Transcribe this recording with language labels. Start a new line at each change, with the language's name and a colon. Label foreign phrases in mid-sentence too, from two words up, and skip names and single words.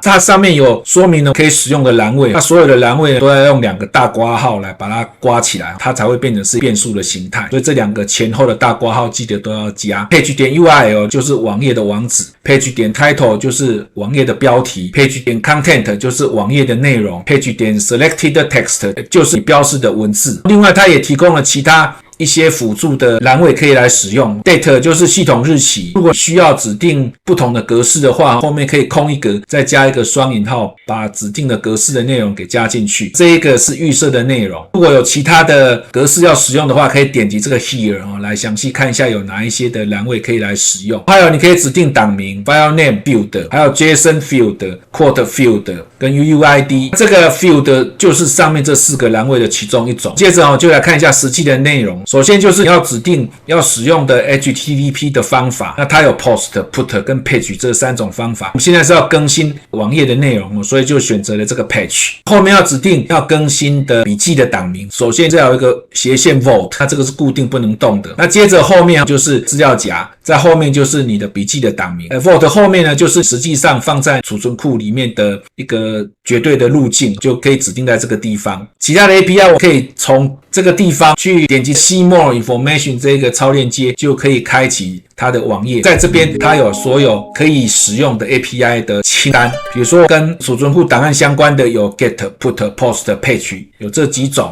Chinese: 它上面有說明可以使用的欄位，那所有的欄位都要用2個大括號來把它括起來，它才會變成是變數的形態。所以這2個前後的大括號記得都要加。Page.URL 就是網頁的網址， Page.title 就是網頁的標題， Page.content 就是網頁的內容， Page.selected text 就是你標示的文字。另外它也提供了其他一些輔助的欄位可以來使用。 Date 就是系統日期，如果需要指定不同的格式的話，後面可以空一格，再加一個雙引號，把指定的格式的內容給加進去。這一個是預設的內容，如果有其他的格式要使用的話，可以點擊這個 Here 來詳細看一下有哪一些的欄位可以來使用。還有你可以指定檔名 File Name Field，還有 JSON Field、Quote Field 跟 UUID。这個 Field 就是上面這4個欄位的其中一種。接着就來看一下實際的內容。首先就是你要指定要使用的 HTTP 的方法，那它有 Post、Put 跟 Page 這3種方法。我們現在是要更新網頁的內容，所以就選擇了這個 Page。後面要指定要更新的筆記的檔名，首先這要有一個斜線 Vault，它這個是固定不能動的。那接着後面就是資料夾，在後面就是你的筆記的檔名。Vault 後面呢就是實際上放在儲存庫裡面的一個絕對的路徑，就可以指定在這個地方。其他的 API 我可以從這個地方去點擊
English: See More Information
Chinese: 這個超鏈接，就可以開啟它的網頁。在這邊它有所有可以使用的 API 的清單，比如說跟儲存庫檔案相關的有 Get、Put、Post、Page 有這幾種。